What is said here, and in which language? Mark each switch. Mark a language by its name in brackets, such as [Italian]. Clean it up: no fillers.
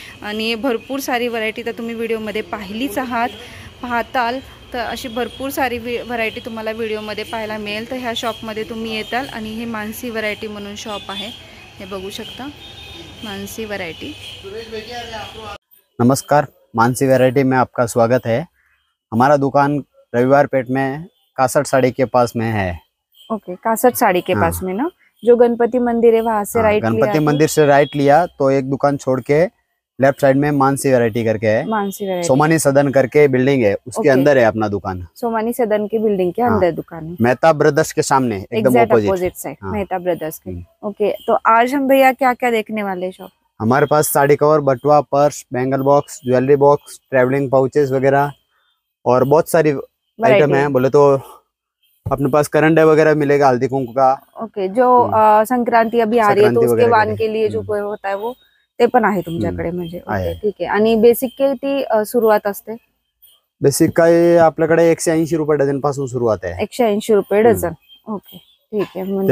[Marathi] आणि भरपूर सारी व्हरायटी तर तुम्ही व्हिडिओमध्ये पाहिलीच पाहताल. तर अशी भरपूर सारी व्हरायटी तुम्हाला व्हिडिओमध्ये पाहायला मिळेल. तर ह्या शॉपमध्ये तुम्ही येताल आणि हे मानसी व्हरायटी म्हणून शॉप आहे. हे बघू शकता मानसी व्हरायटी. [Hindi] नमस्कार, मानसी वैरायटी में आपका स्वागत है. हमारा दुकान रविवार पेठ में 61 साड़ी के पास में है. ओके. 61 साड़ी के पास में ना, जो गणपति मंदिर है वहाँ से राइट लिया. गणपति मंदिर से राइट लिया तो एक दुकान छोड़ के लेफ्ट साइड में मानसी वैरायटी करके है. मानसी वैरायटी. सोमानी सदन करके बिल्डिंग है, उसके अंदर है अपना दुकान. सोमानी सदन की बिल्डिंग के अंदर दुकान है. मेहता ब्रदर्स के सामने एकदम अपोजिट साइड मेहता ब्रदर्स के. ओके. तो आज हम भैया क्या क्या देखने वाले शॉप? हमारे पास साड़ी कवर, बटुआ, purse, bangle box, jewellery box, travelling pouches वगैरह और बहुत सारी आइटम है. बोले तो अपने पास करंडे वगैरह मिलेगा, हल्दी कुंकू का. ओके. जो संक्रांती अभी आ रही है तो उसके वाण के लिए जो होता है वो [Marathi] ते पण आहे तुमच्याकडे म्हणजे. ठीक आहे. आणि बेसिक किती सुरुवात असते? बेसिक काय आपल्याकडे 180 रुपये डझन पासून सुरुवात आहे. 180 रुपये डझन. ओके. ठीक आहे. म्हणजे